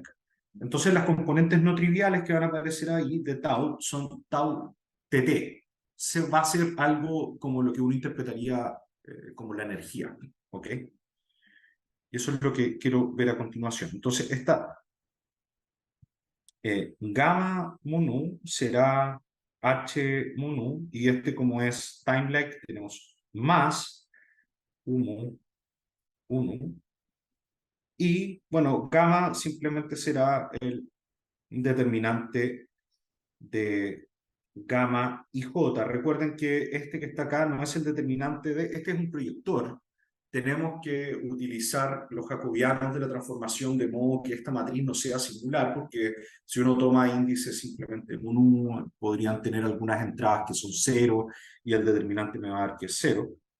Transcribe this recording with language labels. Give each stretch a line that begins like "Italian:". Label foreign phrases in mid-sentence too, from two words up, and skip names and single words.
Spanish: Entonces las componentes no triviales que van a aparecer ahí de tau son tau tt. Se va a ser algo como lo que uno interpretaría como la energía. ¿Ok? Y eso es lo que quiero ver a continuación. Entonces esta gamma mu nu será h mu nu, y este como es time-like tenemos más u mu, u nu. Y bueno, gamma simplemente será el determinante de gamma y j. Recuerden que este que está acá no es el determinante de, este es un proyector. Tenemos que utilizar los jacobianos de la transformación de modo que esta matriz no sea singular, porque si uno toma índices simplemente en un podrían tener algunas entradas que son cero y el determinante me va a dar que es cero.